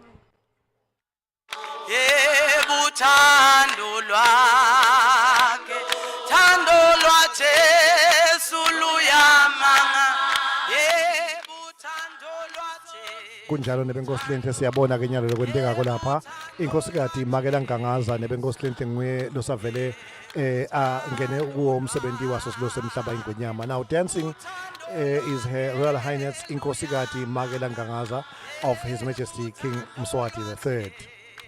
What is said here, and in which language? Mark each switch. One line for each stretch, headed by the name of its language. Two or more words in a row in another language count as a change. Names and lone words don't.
Swati: Yebuthando lwakhe thando lwaJesu luyamanga yebuthando lwaJesu kunjalo nebenkosi lento siyabona ke nyalo lokwenteka lapha inkosikazi Makela Ngangaza nebenkosi lento nguye losavele angene kuwo umsebenzi waso silo semhlaba ingonyama.
English: Now dancing is Her Royal Highness Inkosikazi Makela Ngangaza of His Majesty King Mswati III.